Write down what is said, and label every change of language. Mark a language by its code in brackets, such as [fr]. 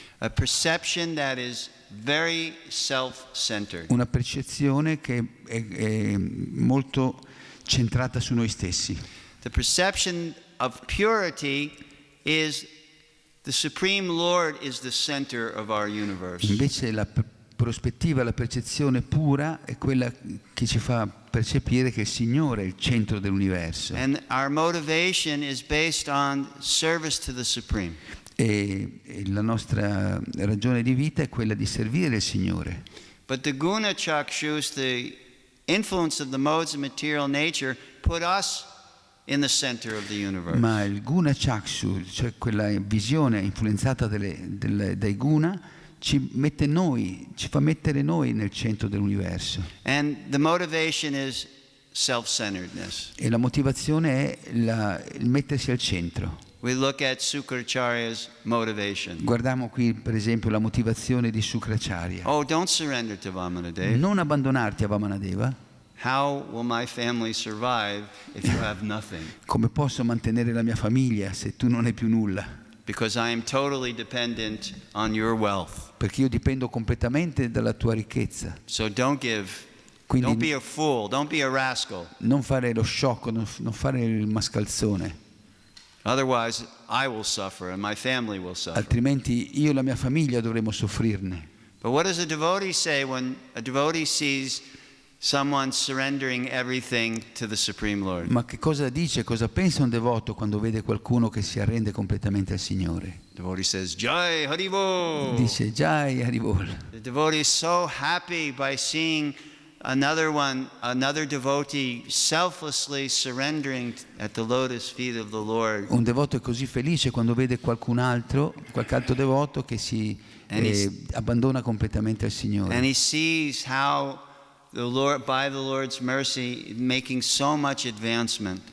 [en] A perception that is very self-centered. [it] Una percezione che è molto centrata su noi stessi. [en] The perception of purity is the Supreme Lord is the center of our universe. [it] Invece la prospettiva, la percezione pura è quella che ci fa percepire che il Signore è il centro dell'universo. [en] And our motivation is based on service to the Supreme. [it] E la nostra ragione di vita è quella di servire il Signore. [en] But the guna chakshus, the influence of the modes of material nature, put us in the center of the universe. [it] Ma il guna chakshu, cioè quella visione influenzata dai guna, ci fa mettere noi nel centro dell'universo. [en] And the motivation is self-centeredness. [it] E la motivazione è il mettersi al centro. [en] We look at Sukracharya's motivation. [it] Guardiamo qui per esempio la motivazione di Sukracharya. [en] Oh, don't surrender to Vamanadeva. [it] Non abbandonarti a Vamanadeva. [en] How will my family survive if you have nothing? [it] Come posso mantenere la mia famiglia se tu non hai più nulla? [en] Because I am totally dependent on your wealth. [it] Perché io dipendo completamente dalla tua ricchezza. [en] So don't give. [it] Quindi [en] Don't be a fool. Don't be a rascal. [it] non fare lo sciocco, non fare il mascalzone. [en] Otherwise, I will suffer and my family will suffer. [it] Altrimenti io e la mia famiglia dovremo soffrirne. [en] But what does a devotee say when a devotee sees someone surrendering everything to the Supreme Lord? [it] Ma che cosa dice, cosa pensa un devoto quando vede qualcuno che si arrende completamente al Signore? [en] The devotee says, Jai Haribol. [it] Dice Jai Haribol. [en] The devotee is so happy by seeing another devotee selflessly surrendering at the lotus feet of the Lord. [it] Un devoto è così felice quando vede qualche altro devoto che si abbandona completamente al Signore. [en] And he sees how the Lord, by the Lord's mercy, making so much advancement.